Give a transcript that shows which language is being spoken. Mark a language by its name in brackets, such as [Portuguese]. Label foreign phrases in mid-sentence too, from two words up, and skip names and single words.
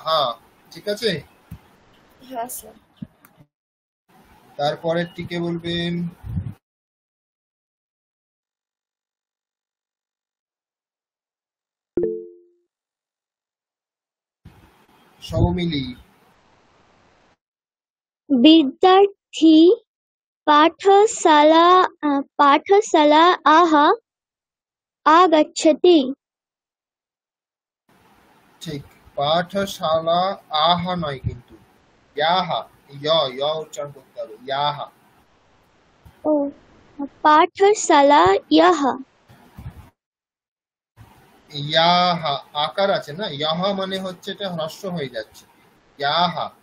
[Bangla] ঠিক আছে? হ্যাঁ স্যার। তারপরের টিকে বলবেন সৌমিলি। [Sanskrit] विद्यार्थी पाठशालायाः आगच्छति। [Bangla] ঠিক, পাঠশালা আহা নয় কিন্তু ইয়াহা, য় উচ্চারণ করতে হবে, ইয়াহা। ও পাঠশালায়াः। ইয়াহা আকার আছে না, ইয়াহা মানে হচ্ছে এটা হ্রস্ব হয়ে যাচ্ছে, ইয়াহা।